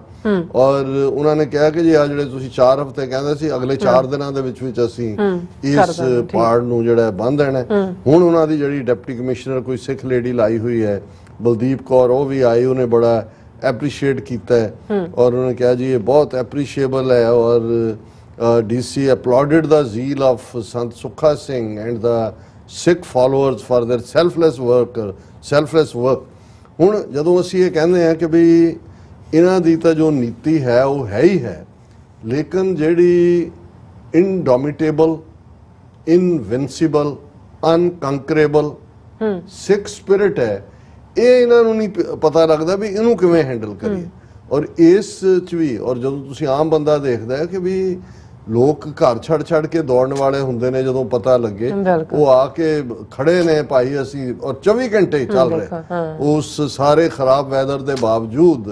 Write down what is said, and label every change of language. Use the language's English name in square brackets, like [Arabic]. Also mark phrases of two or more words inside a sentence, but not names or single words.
[Punjabi] ਔਰ ਉਹਨਾਂ ਨੇ ਕਿਹਾ ਕਿ ਜੀ ਆ ਜਿਹੜੇ ਤੁਸੀਂ 4 ਹਫ਼ਤੇ ਕਹਿੰਦੇ ਸੀ, ਅਗਲੇ 4 ਦਿਨਾਂ ਦੇ ਵਿੱਚ ਅਸੀਂ ਇਸ ਪਹਾੜ ਨੂੰ ਜਿਹੜਾ ਬੰਨ੍ਹ ਦੇਣਾ। ਹੁਣ ਉਹਨਾਂ ਦੀ ਜਿਹੜੀ [English] deputy commissioner [Punjabi] ਕੋਈ ਸਿੱਖ ਲੇਡੀ ਲਾਈ ਹੋਈ ਹੈ ਬਲਦੀਪ ਕੌਰ, ਉਹ ਵੀ ਆਈ, ਉਹਨੇ ਬੜਾ ਐਪਰੀਸ਼ੀਏਟ ਕੀਤਾ ਹੈ ਔਰ ਉਹਨੇ ਕਿਹਾ ਜੀ ਇਹ ਬਹੁਤ ਐਪਰੀਸ਼ੀਏਬਲ ਹੈ। [English] ਔਰ DC applauded the zeal of Sant Sukha Singh and the Sikh followers for their selfless work। [Punjabi] ਹੁਣ ਜਦੋਂ ਅਸੀਂ ਇਹ ਕਹਿੰਦੇ ਹਾਂ ਕਿ ਵੀ ਇਹਨਾਂ ਦੀ ਤਾਂ ਜੋ ਨੀਤੀ ਹੈ ਉਹ ਹੈ ਹੀ ਹੈ, ਲੇਕਿਨ ਜਿਹੜੀ [English] indomitable, invincible, unconquerable [Punjabi] ਸਿੱਖ ਸਪਿਰਿਟ ਹੈ, ਇਹ ਇਹਨਾਂ ਨੂੰ ਨਹੀਂ ਪਤਾ ਲੱਗਦਾ ਵੀ ਇਹਨੂੰ ਕਿਵੇਂ ਹੈਂਡਲ ਕਰੀਏ। ਔਰ ਇਸ 'ਚ ਵੀ ਔਰ ਜਦੋਂ ਤੁਸੀਂ ਆਮ ਬੰਦਾ ਦੇਖਦਾ ਹੈ ਕਿ ਵੀ ਲੋਕ ਘਰ ਛੱਡ ਕੇ ਦੌੜਨ ਵਾਲੇ ਹੁੰਦੇ ਨੇ, ਜਦੋਂ ਪਤਾ ਲੱਗੇ ਉਹ ਆ ਕੇ ਖੜੇ ਨੇ ਭਾਈ ਅਸੀਂ, ਔਰ 24 ਘੰਟੇ ਚੱਲ ਰਹੇ ਉਸ ਸਾਰੇ ਖਰਾਬ ਵੈਦਰ ਦੇ ਬਾਵਜੂਦ।